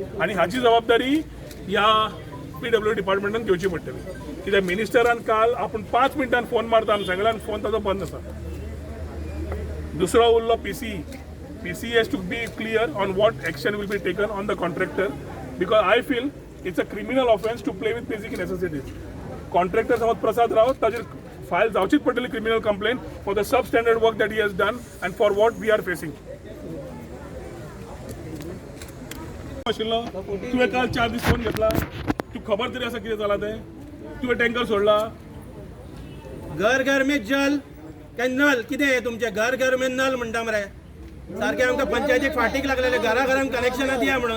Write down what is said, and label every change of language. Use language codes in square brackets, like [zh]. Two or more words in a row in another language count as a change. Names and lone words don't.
[kok] आनी हाची जबाबदारी ह्या PWD डिपार्टमेंटान घेवची पडटली. कित्याक मिनिस्टरान काल आपूण 5 मिनटान फोन मारता आमी सांगलें आनी फोन ताजो बंद आसा. दुसरो उरलो [en] PC has to be clear on what action will be taken on the contractor because I feel it's a criminal offense to play with basic necessities. [kok] कॉन्ट्रॅक्टर समज प्रसाद राव ताजेर फायल जावचीच पडटली [en] criminal complaint for the sub standard work that he has done and for what we are facing. [kok] आशिल्लो तुवें काल 4 दीस फोन घेतला, तू खबर तरी आसा कितें जालां तें? तुवें टँकर सोडला. [hi] घर घर में जल [kok] काय नल कितें हे तुमचे [hi] घर घर में नल [kok] म्हणटा मरे. सारखे आमकां पंचायतीक फाटीक लागलेले घराघरांक कनेक्शनां दिया म्हणून.